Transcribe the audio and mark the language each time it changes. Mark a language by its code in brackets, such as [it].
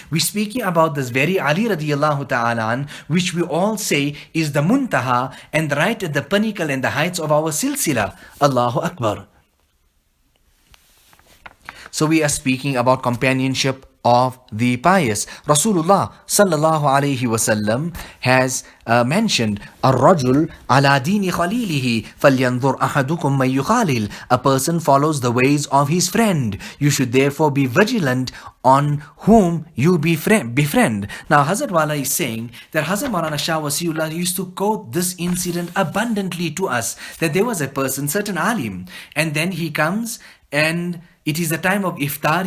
[en] We're speaking about this very Ali radiallahu ta'ala an, which we all say is the muntaha and right at the pinnacle and the heights of our silsila. Allahu Akbar. So we are speaking about companionship of the pious. Rasulullah sallallahu alayhi wasallam has mentioned [ar] الرجل على دين خليله فلينظر أحدكم من يخالل. [en] A person follows the ways of his friend. You should therefore be vigilant on whom you befriend. Now Hazrat Wala is saying that Hazrat Maulana Shah Wasiullah used to quote this incident abundantly to us, that there was a person, certain alim, and then he comes and it is the time of iftar.